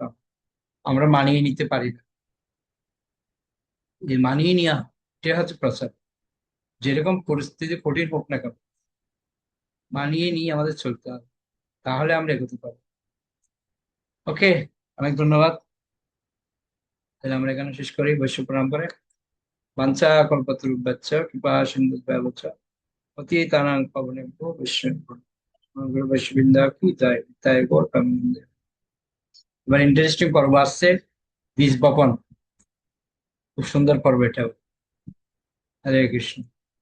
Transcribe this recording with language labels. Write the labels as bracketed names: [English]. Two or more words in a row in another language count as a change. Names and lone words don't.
[Bangla] আমরা মানিয়ে নিতে পারি না, যে মানিয়ে নেওয়া, এটাই হচ্ছে প্রচার। যেরকম পরিস্থিতি কঠিন হোক না কেন, মানিয়ে নিয়ে আমাদের চলতে হবে, তাহলে আমরা এগোতে পারবো। ওকে, অনেক ধন্যবাদ। তাহলে আমরা এখানে শেষ করি, বৈশ্ব প্রণাম করে। [Sanskrit] বাঞ্ছা কল্পতরুভ্যশ্চ কৃপা সিন্ধুভ্যেব চ পতিতানাং পাবনেভ্যো বৈষ্ণবেন্দা [Bangla] কি জয়, তাই গৌতম। এবার ইন্টারেস্টিং পর্ব আসছে, বীজ বপন। খুব সুন্দর পর্ব এটাও। হরে কৃষ্ণ।